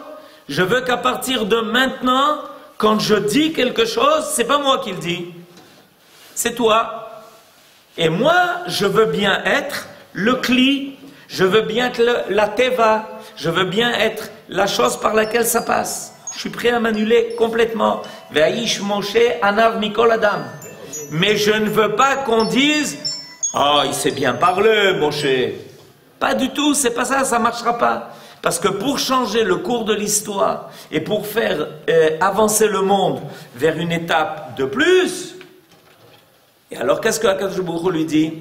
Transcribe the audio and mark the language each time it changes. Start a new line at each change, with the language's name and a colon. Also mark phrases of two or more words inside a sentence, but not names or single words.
French: Je veux qu'à partir de maintenant, quand je dis quelque chose, c'est pas moi qui le dis, c'est toi. Et moi, je veux bien être le kli, je veux bien être la teva, je veux bien être la chose par laquelle ça passe. Je suis prêt à m'annuler complètement.
Hebrew: והאיש משה ענו מכל אדם.
French: Mais je ne veux pas qu'on dise « Ah, il sait bien parler, Moshe ». Pas du tout, c'est pas ça, ça ne marchera pas. Parce que pour changer le cours de l'histoire et pour faire avancer le monde vers une étape de plus, et alors qu'est-ce que Akadosh Baruch Hu lui dit?